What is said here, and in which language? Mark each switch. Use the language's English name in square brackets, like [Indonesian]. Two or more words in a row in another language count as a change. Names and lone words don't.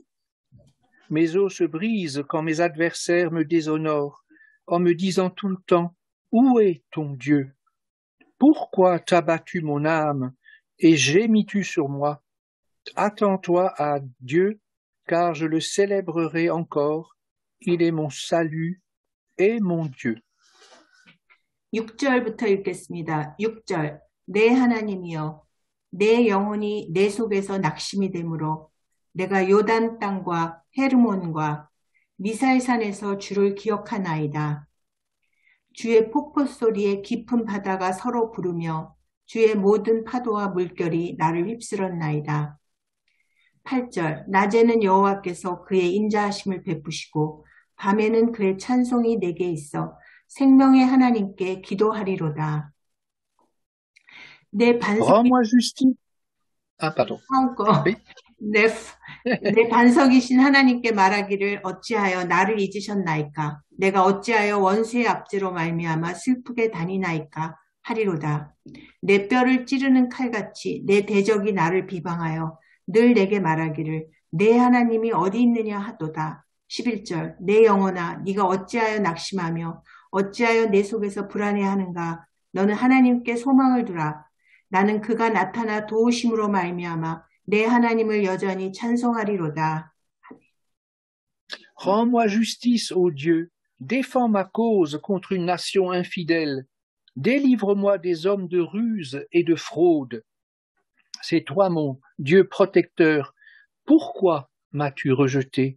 [French] Mes os se brisent quand mes adversaires me déshonorent, en me disant tout le temps, où est ton Dieu? Pourquoi t'as battu mon âme et gémis-tu sur moi? Attends-toi à Dieu, car je le célébrerai encore. Il est mon salut et mon Dieu. [Korean] 6절부터 읽겠습니다. 6절. 내 하나님이여, 내 영혼이 내 속에서 낙심이 되므로 내가 요단 땅과 헤르몬과 미살산에서 주를 기억하나이다. 주의 폭포 소리에 깊은 바다가 서로 부르며 주의 모든 파도와 물결이 나를 휩쓸었나이다. 8절. 낮에는 여호와께서 그의 인자하심을 베푸시고 밤에는 그의 찬송이 내게 있어 생명의 하나님께 기도하리로다. 내 반석이 [French] Rends-moi justice. Ah, pardon. Oui. [Korean] 내 반석이신 하나님께 말하기를 어찌하여 나를 잊으셨나이까? 내가 어찌하여 원수의 압제로 말미암아 슬프게 다니나이까? 하리로다. 내 뼈를 찌르는 칼같이 내 대적이 나를 비방하여 늘 내게 말하기를 내 하나님이 어디 있느냐 하도다. 11절. 내 영혼아, 네가 어찌하여 낙심하며 어찌하여 내 속에서 불안해하는가? 너는 하나님께 소망을 두라. 나는 그가 나타나 도우심으로 말미암아 내 하나님을 여전히 찬송하리로다. [French] Rends-moi justice, ô Dieu. Défends ma cause contre une nation infidèle. Délivre-moi des hommes de ruse et de fraude. C'est toi, mon Dieu protecteur. Pourquoi m'as-tu rejeté?